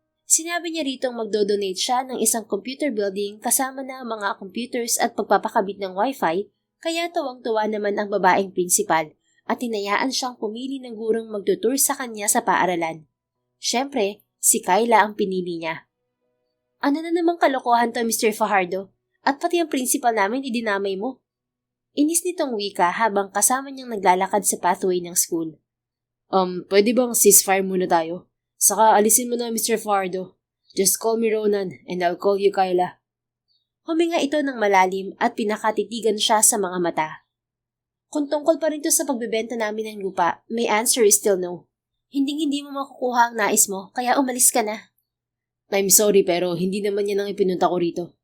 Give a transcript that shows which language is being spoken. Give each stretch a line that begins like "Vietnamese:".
Filipino: Sinabi niya ritong magdodonate siya ng isang computer building kasama na ang mga computers at pagpapakabit ng wifi, kaya tuwang-tuwa naman ang babaeng principal at hinayaan siyang pumili ng gurong magtutur sa kanya sa paaralan. Siyempre, si Kyla ang pinili niya. Ano na namang kalokohan to, Mr. Fajardo? At pati ang principal namin idinamay mo. Inis nitong wika habang kasama niyang naglalakad sa pathway ng school. Pwede bang ceasefire muna tayo? Saka alisin mo na, Mr. Fajardo.
English: Just call me Ronan and I'll call you Kyla.
Filipino: Huminga ito ng malalim at pinakatitigan siya sa mga mata. Kung tungkol pa rin to sa pagbebenta namin ng lupa,
English: my answer is still no.
Filipino: Hindi mo makukuha ang nais mo, kaya umalis ka na.
English: I'm sorry
Filipino: pero hindi naman yan ang ipinunta ko rito.